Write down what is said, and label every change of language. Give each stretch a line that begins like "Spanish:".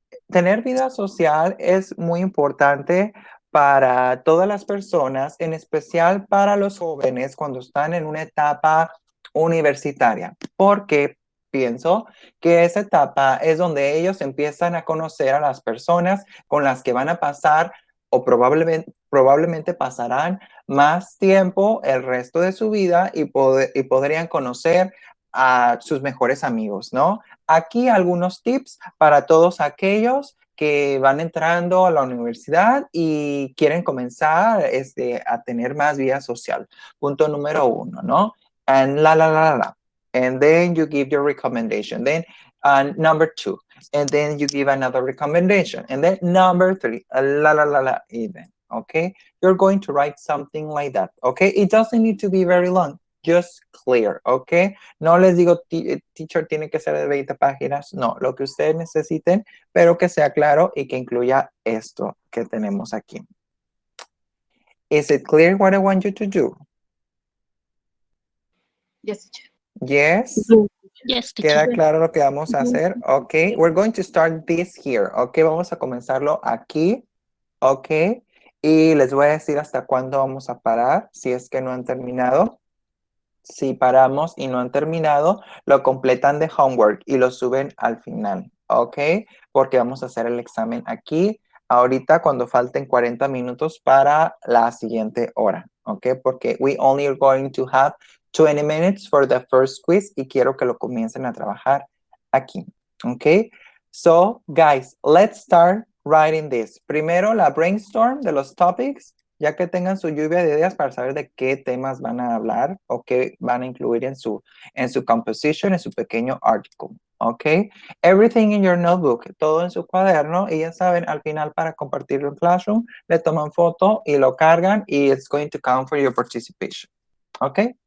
Spanish: Tener vida social es muy importante para todas las personas, en especial para los jóvenes cuando están en una etapa universitaria, porque pienso que esa etapa es donde ellos empiezan a conocer a las personas con las que van a pasar o probablemente pasarán más tiempo el resto de su vida y podrían conocer a sus mejores amigos, ¿no? Aquí algunos tips para todos aquellos que van entrando a la universidad y quieren comenzar a tener más vida social. Punto número 1, ¿no?
English: And la. And then you give your recommendation. Then number 2. And then you give another recommendation. And then number 3. La, even. Okay? You're going to write something like that. Okay? It doesn't need to be very long. Just clear, ¿ok?
Spanish: No les digo, teacher, tiene que ser de 20 páginas. No, lo que ustedes necesiten, pero que sea claro y que incluya esto que tenemos aquí.
English: Is it clear what I want you to do? Yes, teacher. Yes? Yes,
Spanish: ¿Queda
English: teacher.
Spanish: claro lo que vamos a hacer?
English: Ok, we're going to start this here.
Spanish: Ok, vamos a comenzarlo aquí. Ok, y les voy a decir hasta cuándo vamos a parar, si es que no han terminado. Si paramos y no han terminado, lo completan de homework y lo suben al final, ¿ok? Porque vamos a hacer el examen aquí, ahorita cuando falten 40 minutos para la siguiente hora, ¿ok?
English: Porque we only are going to have 20 minutes for the first quiz
Spanish: y quiero que lo comiencen a trabajar aquí,
English: ¿ok? So, guys, let's start writing this.
Spanish: Primero, la brainstorm de los topics, ya que tengan su lluvia de ideas para saber de qué temas van a hablar o qué van a incluir en su composition, en su pequeño article, ¿ok?
English: Everything in your notebook,
Spanish: todo en su cuaderno, y ya saben, al final para compartirlo en Classroom, le toman foto y lo cargan y
English: it's going to count for your participation,
Spanish: ¿ok?